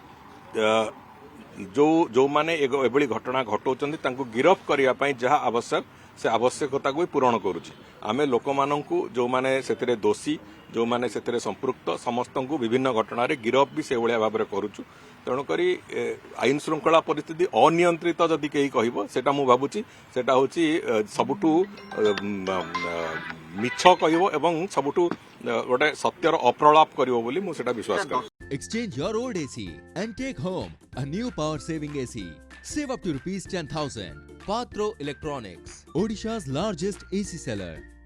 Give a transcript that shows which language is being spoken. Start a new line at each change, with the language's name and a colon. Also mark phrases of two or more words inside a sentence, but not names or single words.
Odia: ଯେଉଁମାନେ ଏଭଳି ଘଟଣା ଘଟାଉଛନ୍ତି ତାଙ୍କୁ ଗିରଫ କରିବା ପାଇଁ ଯାହା ଆବଶ୍ୟକ ସେ ଆବଶ୍ୟକତାକୁ ବି ପୂରଣ କରୁଛି ଆମେ ଲୋକମାନଙ୍କୁ ଯେଉଁମାନେ ସେଥିରେ ଦୋଷୀ ଯେଉଁମାନେ ସେଥିରେ ସମ୍ପୃକ୍ତ ସମସ୍ତଙ୍କୁ ବିଭିନ୍ନ ଘଟଣାରେ ଗିରଫ ବି ସେଇଭଳିଆ ଭାବରେ କରୁଛୁ ତେଣୁକରି ଆଇନ ଶୃଙ୍ଖଳା ପରିସ୍ଥିତି ଅନିୟନ୍ତ୍ରିତ ଯଦି କେହି କହିବ ସେଟା ମୁଁ ଭାବୁଛି ସେଟା ହେଉଛି ସବୁଠୁ ମିଛ କହିବ ଏବଂ ସବୁଠୁ ଗୋଟେ ସତ୍ୟର ଅପ୍ରଳାପ କରିବ ବୋଲି ମୁଁ ସେଟା ବିଶ୍ୱାସ କରେ।
English: Exchange your old AC and take home a new power saving AC. Save up to ₹10,000. Patro Electronics, Odisha's largest AC seller.